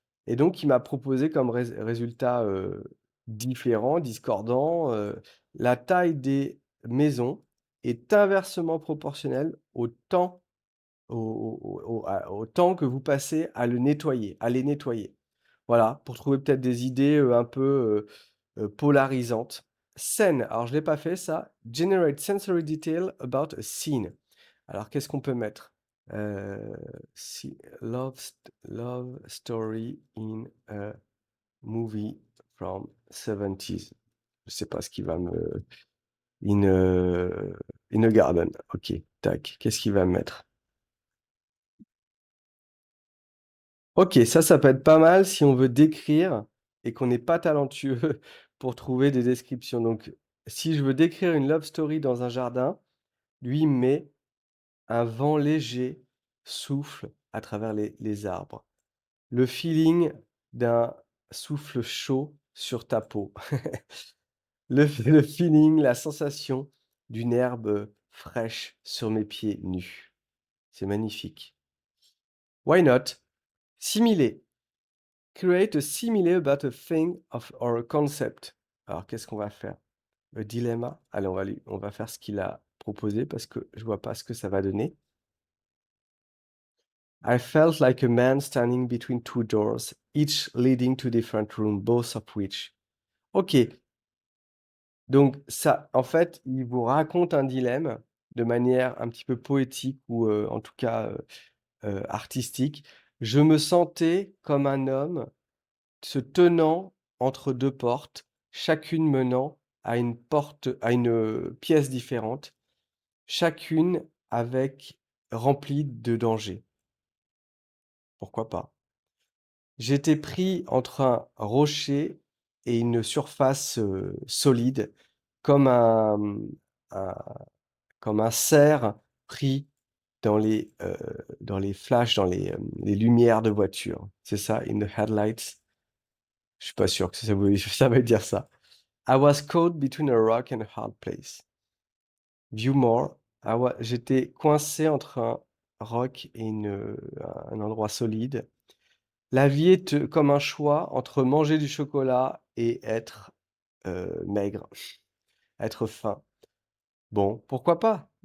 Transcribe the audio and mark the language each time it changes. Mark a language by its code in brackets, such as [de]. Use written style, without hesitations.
[fr] Et donc il m'a proposé comme résultat, différent, discordant, la taille des maisons est inversement proportionnelle au temps au temps que vous passez à le nettoyer, à les nettoyer. Voilà, pour trouver peut-être des idées, un peu, polarisantes. Scène, alors je l'ai pas fait ça. [en] Generate sensory detail about a scene. [fr] Alors qu'est-ce qu'on peut mettre? [en] Heu, love story in a movie from 70s. [fr] Je sais pas ce qui va me [en] in a garden. [fr] OK, tac. Qu'est-ce qu'il va me mettre? OK, ça peut être pas mal si on veut décrire et qu'on n'est pas talentueux pour trouver des descriptions. Donc si je veux décrire une love story dans un jardin, lui, il me met: «Un vent léger souffle à travers les arbres. Le feeling d'un souffle chaud sur ta peau. Le feeling, la sensation d'une herbe fraîche sur mes pieds nus». C'est magnifique. [en] Why not? Simile. Create a simile about a thing of or a concept. [fr] Alors qu'est-ce qu'on va faire? Le dilemma? Allez, on va faire ce qu'il a proposé parce que je vois pas ce que ça va donner. [en] I felt like a man standing between two doors, each leading to different rooms, both of which. [fr] OK, donc ça, en fait, il vous raconte un dilemme de manière un petit peu poétique ou, en tout cas, artistique. Je me sentais comme un homme se tenant entre 2 portes, chacune menant à une, pièce différente, chacune avec remplie de dangers. Pourquoi pas? J'étais pris entre un rocher et une surface, solide comme un, comme un cerf pris. dans les flashs, les lumières de voiture. C'est ça? [en] In the headlights? [fr] Je suis pas sûr que ça veut ça veut dire ça. [en] I was caught between a rock and a hard place. View more. [fr] J'étais coincé entre un roc et un endroit solide. La vie est, comme un choix entre manger du chocolat et être, maigre, être faim. Bon, pourquoi pas?